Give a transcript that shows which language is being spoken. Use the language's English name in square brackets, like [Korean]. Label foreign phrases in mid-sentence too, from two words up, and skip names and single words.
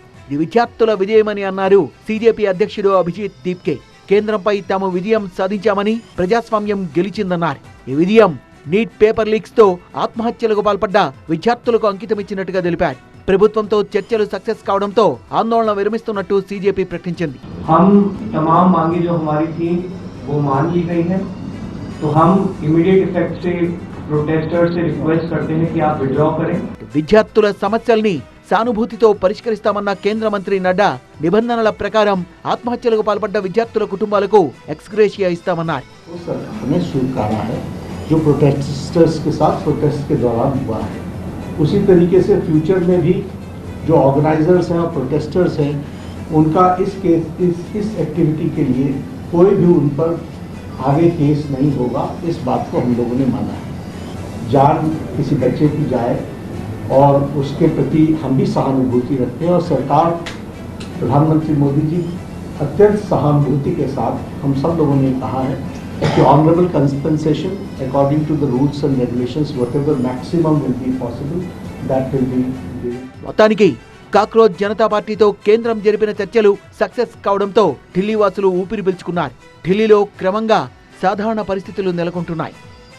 [Telugu] ఇది విద్యార్థుల విజయమని అన్నారు సీజేపీ అధ్యక్షుడు అభిజిత్ దీప్కే. కేంద్రంపై తాము విజయం సాధించామని, ప్రజాస్వామ్యం గెలిచిందన్నారు. ఈ విజయం నీట్ [English] paper leaks [Telugu] తో ఆత్మహత్యలకు పాల్పడ్డ విద్యార్థులకు అంకితమిచ్చినట్టుగా తెలిపారు. ప్రభుత్వంతో చర్చలు సక్సెస్ కావడంతో ఆందోళన విరమిస్తున్నట్టు సీజేపీ ప్రకటించింది. [Hindi] हम तमाम मांगे जो हमारी थी वो मान ली गई है, तो हम [English] immediate effect [Hindi] से प्रोटेस्टर्स से रिक्वेस्ट करते हैं कि आप विड्रॉ करें. [Telugu] విద్యార్థుల సమస్యల్ని సానుభూతితో పరిష్కరిస్తామన్న కేంద్ర మంత్రి నడ్డా నిబంధనల ప్రకారం ఆత్మహత్యలకు పాల్పడ్డ విద్యార్థుల కుటుంబాలకు ఎక్స్గ్రేషియా ఇస్తామన్నారు. [Hindi] जो प्रोटेस्टर्स के साथ प्रोटेस्ट के दौरान हुआ है, उसी तरीके से फ्यूचर में भी जो ऑर्गेनाइजर्स हैं और प्रोटेस्टर्स हैं उनका इस एक्टिविटी के लिए कोई भी उन पर आगे केस नहीं होगा. इस बात को हम लोगों ने माना है. जान किसी बच्चे की जाए और उसके प्रति हम भी सहानुभूति रखते हैं और सरकार प्रधानमंत्री मोदी जी अत्यंत सहानुभूति के साथ हम सब लोगों ने कहा है कि [English] honourable compensation according to the rules and regulations whatever maximum will be possible that will be given. [Telugu] మొత్తానికి కాక్రోచ్ జనతా పార్టీతో కేంద్రం జరిపిన చర్చలు సక్సెస్ కావడంతో ఢిల్లీ వాసులు ఊపిరి పీల్చుకున్నారు. ఢిల్లీలో క్రమంగా సాధారణ పరిస్థితులు నెలకొంటున్నాయి.